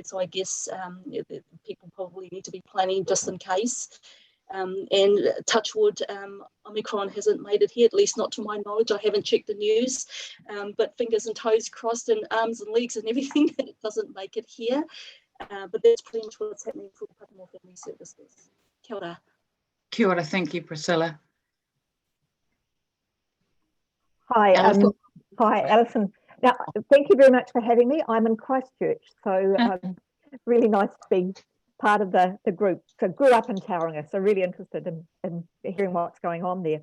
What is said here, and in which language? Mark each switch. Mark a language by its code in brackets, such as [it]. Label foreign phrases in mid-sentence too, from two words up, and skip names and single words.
[en] So I guess people probably need to be planning just in case. And touch wood, Omicron hasn't made it here, at least not to my knowledge. I haven't checked the news, but fingers and toes crossed, and arms and legs and everything, it doesn't make it here. But that's pretty much what's happening for Papamoa Family Services. [mi] Kia ora. Kia ora, [en] thank you, Priscilla. Hi, Alison. hi, Alison. Now, thank you very much for having me. I'm in Christchurch, so really nice to be part of the group. So grew up in Tauranga, so really interested in hearing what's going on there.